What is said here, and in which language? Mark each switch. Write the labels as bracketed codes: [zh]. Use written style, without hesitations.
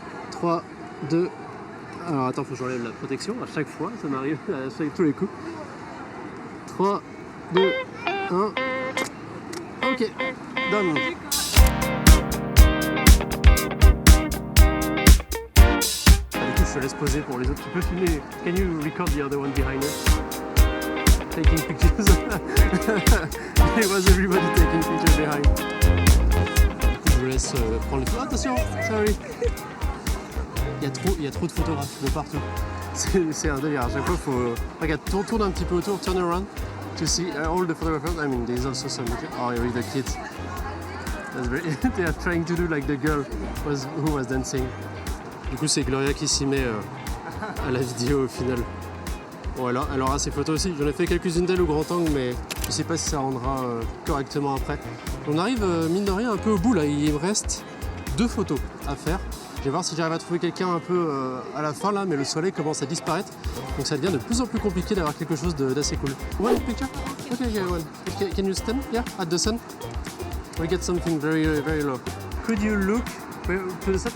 [fr] 3, 2... Alors attends, faut que j'enlève la protection à chaque fois, ça m'arrive à tous les coups. [en] 3, 2, 1. Ok, done. [fr] Du coup, je te laisse poser pour les autres. Tu peux filmer. [en] Can you record the other one behind us? Taking pictures. It was everybody taking pictures behind. [fr] Du coup, je vous laisse prendre les photos. Attention, sorry. Il y a trop de photographes de partout. C'est un délire. À chaque fois, faut. Regarde, tourne un petit peu autour, [en] turn around to see all the photographers. I mean, there's also some. Oh, here the kids. That's very. They are trying to do like the girl who was dancing. [fr] Du coup, c'est Gloria qui s'y met à la vidéo au final. Bon, elle aura ses photos aussi. J'en ai fait quelques-unes d'elle au grand angle, mais je sais pas si ça rendra correctement après. On arrive, mine de rien, un peu au bout là. Il me reste 2 photos à faire. Je vais voir si j'arrive à trouver quelqu'un un peu à la fin là, mais le soleil commence à disparaître. Donc ça devient de plus en plus compliqué d'avoir quelque chose d'assez cool. [en] One picture? Okay, yeah, one. Can you stand? Yeah, at the sun? We get something very, very low. Could you look to the sun?